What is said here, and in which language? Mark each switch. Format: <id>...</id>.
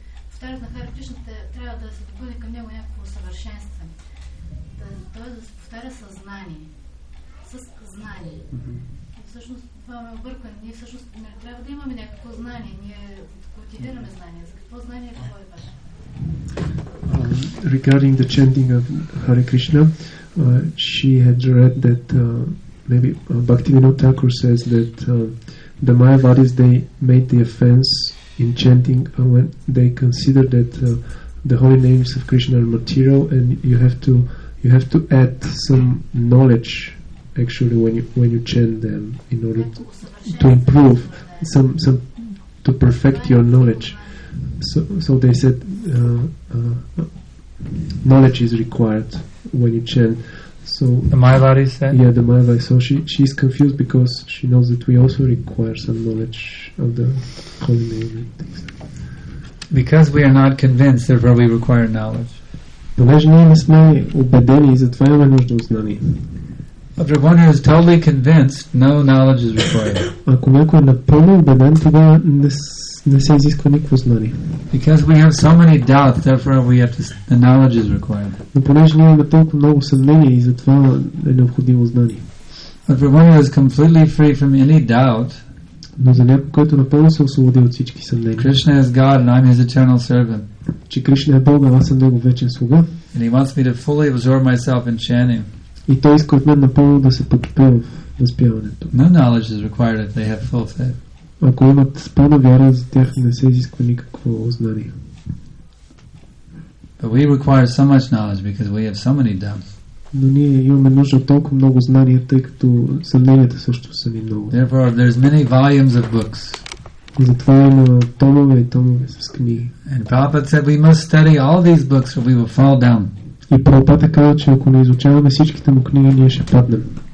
<bg>повтарят на Хари Кришна, трябва да се допълни към него някакво съвършенстване. Той да се повтаря съзнание. С знание. И всъщност това ме обърква. Ние всъщност не трябва да имаме някакво знание. Ние култивираме знание. За какво знание, какво е важно?</bg> <en>regarding the chanting of Hare Krishna, she had read that maybe Bhaktivinoda Thakur says that the Mayavadis, they made the offense in chanting when they consider that the holy names of Krishna are material, and you have to add some knowledge actually when you chant them in order to improve some to perfect your knowledge. So they said knowledge is required when you chant. So the Mayavadis said? Yeah, the Mayavadis. So she's confused because she knows that we also require some knowledge of the holy name and things. Because we are not convinced, therefore we require knowledge.</en> <bg>Понеже ние не сме убедени, затова имаме нужда от знание.</bg> <en>If one who is totally convinced, no knowledge is required.</en> <bg>Ако някой е напълно убеден, тогава не се изисква никакво знание.</bg> <en>Because we have so many doubts, therefore the knowledge is required.</en> <bg>Но понеже ние имаме толкова много съмнения и затова е необходимо знание.</bg> <en>But for one who is completely free from any doubt,</en> <bg>но за някой, който напълно се освободи от всички съмнения,</bg> <en>Krishna is God and I'm His eternal servant,</en> <bg>че Кришна е Бог, аз съм Негов вечен слуга,</bg> <en>and He wants me to fully absorb myself in chanting,</en> <bg>и Той иска от мен напълно да се потопя в възпяването.</bg> <en>No knowledge is required if they have full faith.</en> <bg>Ако имат пълна вяра, за тях не се изисква никакво знание.</bg> <en>But we require so much knowledge because we have so many doubts.</en> <bg>Но ние имаме нужда от толкова много знания, тъй като съмненията също са ни много.</bg> <en>Therefore, there's many volumes of books.</en> <bg>И затова има томове и томове с книги.</bg> <en>And Prabhupada said we must study all these books or we will fall down.</en> <bg>И Прабхупада каза, че ако не изучаваме всичките му книги, ние ще паднем.</bg>